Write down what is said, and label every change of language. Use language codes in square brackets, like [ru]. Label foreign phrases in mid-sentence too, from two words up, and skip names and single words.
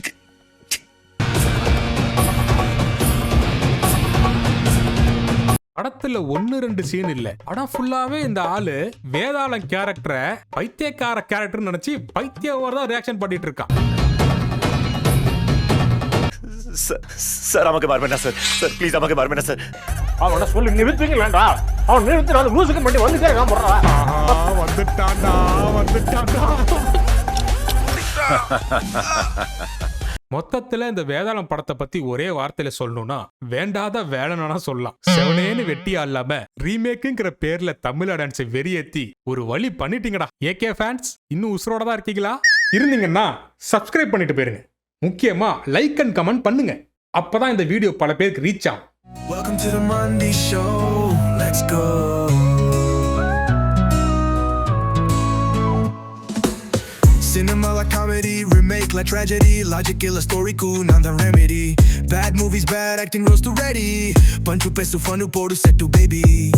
[ta] படத்துல 1-2 சீன் இல்ல. படம் ஃபுல்லாவே இந்த ஆளு வேதாளம் கேரக்டரை பைத்தியக்கார கேரக்டர் நினைச்சு பைத்தியவோட தான் ரியாக்ஷன் பண்ணிட்டு இருக்கான். [bn] சார் আমাকে মারবেন না স্যার, স্যার প্লিজ আমাকে মারবেন না স্যার. [ta] அவன சொல்லி நிறுத்துவீங்களா? அவன் நிறுத்துறான். லூசுக்கு மட்டும் வந்துட்டே இருக்கான் போறா. வந்துட்டான்டா வந்துட்டான்டா. மொத்தத்துல இந்த வேதாளம் படத்தை பத்தி ஒரே வார்த்தையில சொல்லணும்னா வேண்டாத வேலைனா சொல்லலாம். செவனேன்னு வெட்டியா இல்லாம ரீமேக்குங்கிற பேர்ல தமிழ் டான்ஸை வெறியேத்தி ஒரு வழி பண்ணிட்டீங்கடா. ஏகே ஃபேன்ஸ் இன்னும் உசுரோட தான் இருக்கீங்களா? இருந்தீங்கன்னா சப்ஸ்கிரைப் பண்ணிட்டு போயிருங்க. முக்கியமா லைக் அண்ட் கமெண்ட் பண்ணுங்க. அப்பதான் இந்த வீடியோ பல பேருக்கு ரீச் ஆகும். [en] Welcome to the Monday Show. Let's go. Cinema like comedy, remake like tragedy, logic illa story cool, none the remedy. Bad movies, bad acting, roast to ready. [ta] பஞ்ச் பேசு ஃபன்னு போடு [en] set to baby.